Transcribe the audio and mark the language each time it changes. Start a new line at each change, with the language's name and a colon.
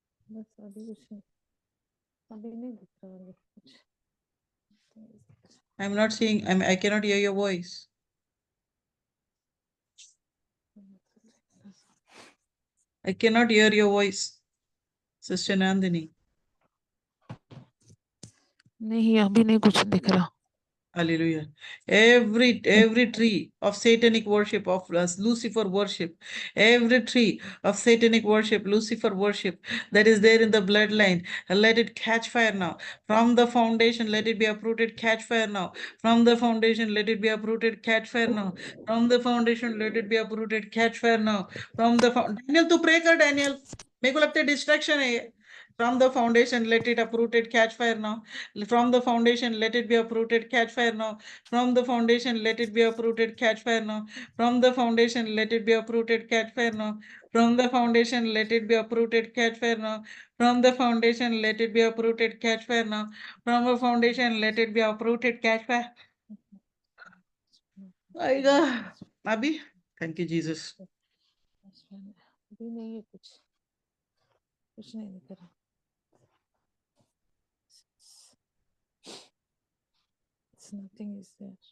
Hindi: बस अभी कुछ नहीं, अभी नहीं दिख रहा है कुछ।
English: I'm not seeing, I cannot hear your voice. I cannot hear your voice, Sister Nandini.
Hindi: नहीं अभी नहीं कुछ दिख रहा।
English: Hallelujah. Every tree of satanic worship, of Lucifer worship, every tree of satanic worship, Lucifer worship that is there in the bloodline, let it catch fire now. From the foundation, let it be uprooted, catch fire now. From the foundation, let it be uprooted, catch fire now. From the foundation, let it be uprooted, catch fire now. From the Daniel,
Hindi: तू pray कर
English: Daniel.
Hindi: मेरे को लगता है distraction है ये.
English: From the foundation, let it uprooted, catch fire now. From the foundation, let it be uprooted, catch fire now. From the foundation, let it be uprooted, catch fire now. From the foundation, let it be uprooted, catch fire now. From the foundation, let it be uprooted, catch fire now. From the foundation, let it be uprooted, catch fire now. From the foundation, let it be uprooted, catch fire. My God. Abhi, thank you, Jesus.
Hindi: अभी नहीं है कुछ नहीं दिख रहा।
English: Nothing is there.